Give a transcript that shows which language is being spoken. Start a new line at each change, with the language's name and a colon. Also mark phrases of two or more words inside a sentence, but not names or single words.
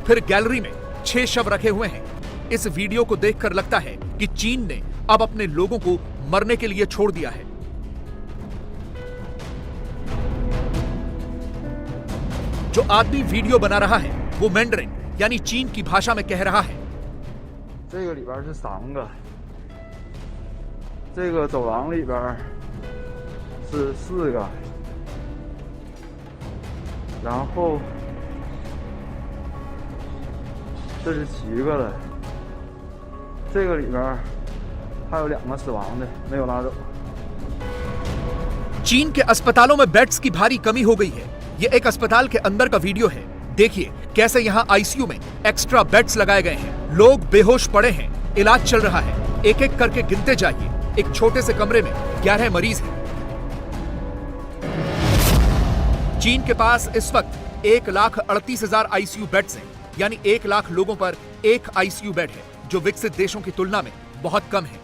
Hindi: फिर गैलरी में 6 शव रखे हुए हैं। इस वीडियो को देखकर लगता है कि चीन ने अब अपने लोगों को मरने के लिए छोड़ दिया है। जो आदमी वीडियो बना रहा है वो मैंडरिन यानी चीन की भाषा में कह रहा है।
Chinese: 这个里边是3个，这个走廊里边是4个，然后这是7个了，这个里边还有2个死亡的没有拉走。
Hindi: चीन के अस्पतालों में बेड्स की भारी कमी हो गई है। ये एक अस्पताल के अंदर का वीडियो है। देखिए कैसे यहाँ आईसीयू में
English: extra beds
Hindi: लगाए गए हैं। लोग बेहोश पड़े हैं। इलाज चल रहा है। एक एक करके गिनते जाइए। एक छोटे से कमरे में 11 मरीज हैं। चीन के पास इस वक्त 1,38,000
English: ICU beds
Hindi: हैं, यानी 1 लाख लोगों पर एक
English: ICU bed
Hindi: है, जो विकसित देशों की तुलना में बहुत कम है।